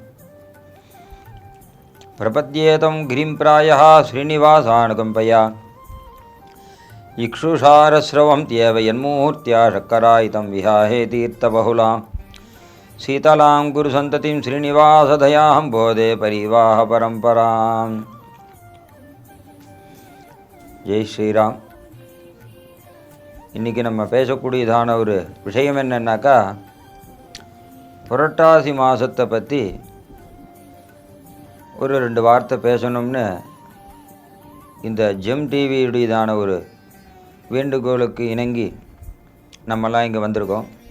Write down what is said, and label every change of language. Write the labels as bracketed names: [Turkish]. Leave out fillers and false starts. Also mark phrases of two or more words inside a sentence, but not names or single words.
[Sanskrit] प्रपद्येतं गिरिं प्रायः श्रीनिवासानुकम्पया इक्षुषारस्रवं त्येव यन्मूर्त्या शक्करायितं विहाहे तीर्थबहुलां शीतलां गुरुसन्ततिं श्रीनिवासदयां बोधे परिवाह परम्पराम्। [Hindi] जय श्रीराम. [Tamil] இன்றைக்கி நம்ம பேசக்கூடியதான ஒரு விஷயம் என்னன்னாக்கா, புரட்டாசி மாதத்தை பற்றி ஒரு 2 வார்த்தை பேசணும்னு இந்த ஜெம் டிவியுடையதான ஒரு வேண்டுகோளுக்கு இணங்கி நம்மெல்லாம் இங்கே வந்திருக்கோம்.